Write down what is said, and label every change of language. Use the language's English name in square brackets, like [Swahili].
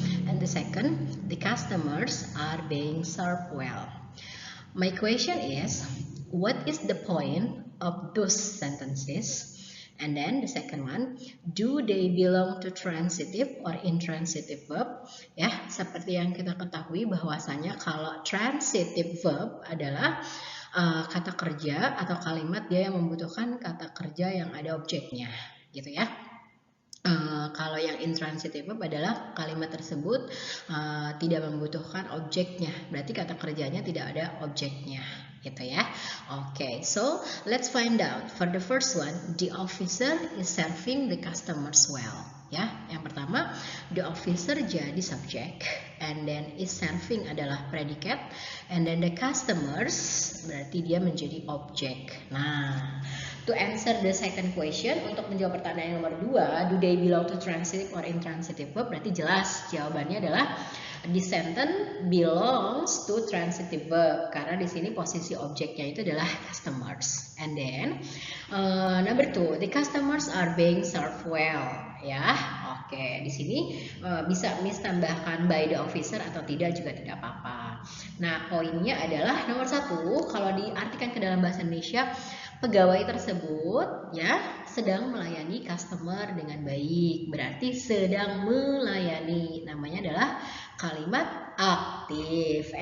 [English] And the second, the customers are being served well. My question is, what is the point of those sentences? And then the second one, do they belong to transitive or intransitive verb? [Indonesian] Ya, seperti yang kita ketahui bahwasanya kalau transitive verb adalah kata kerja atau kalimat dia yang membutuhkan kata kerja yang ada objeknya, gitu ya. Kalau yang intransitive verb adalah kalimat tersebut tidak membutuhkan objeknya, berarti kata kerjanya tidak ada objeknya, gitu ya. [English] Okay, so let's find out. For the first one, the officer is serving the customers well. [Indonesian] Ya, yang pertama, [English] the officer [Indonesian] jadi subjek, [English] and then is serving [Indonesian] adalah predicate, [English] and then the customers [Indonesian] berarti dia menjadi objek. [English] Nah, to answer the second question, [Indonesian] untuk menjawab pertanyaan nomor 2, [English] do they belong to transitive or intransitive verb? [Indonesian] Berarti jelas jawabannya adalah [English] the sentence belongs to transitive verb [Indonesian] karena di sini posisi objeknya itu adalah customers. [English] And then number 2, the customers are being served well. [Indonesian] Ya, oke. Di sini bisa Miss tambahkan [English] by the officer [Indonesian] atau tidak juga tidak apa-apa. Nah, poinnya adalah nomor 1, kalau diartikan ke dalam bahasa Indonesia, pegawai tersebut ya sedang melayani customer dengan baik, berarti sedang melayani, namanya adalah kalimat aktif.